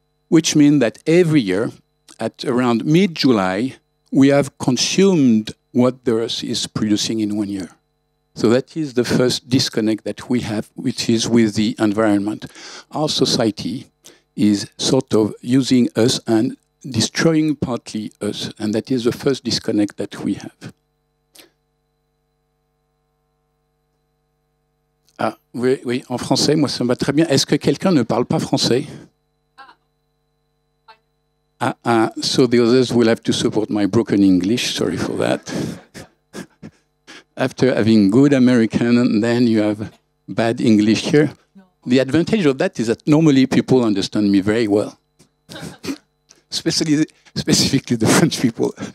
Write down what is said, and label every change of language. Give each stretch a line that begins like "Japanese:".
English: Which means that every year, at around mid-July, we have consumed what the Earth is producing in 1 year. So that is the first disconnect that we have, which is with the environment. Our society is sort of using us and destroying partly us. And that is the first disconnect that we have.
French: Ah, oui, oui, en français, moi ça me va très bien. Est-ce que quelqu'un ne parle pas français?
English: So the others will have to support my broken English. Sorry for that. After having good American, then you have bad English here. The advantage of that is that normally people understand me very well, specifically the French people.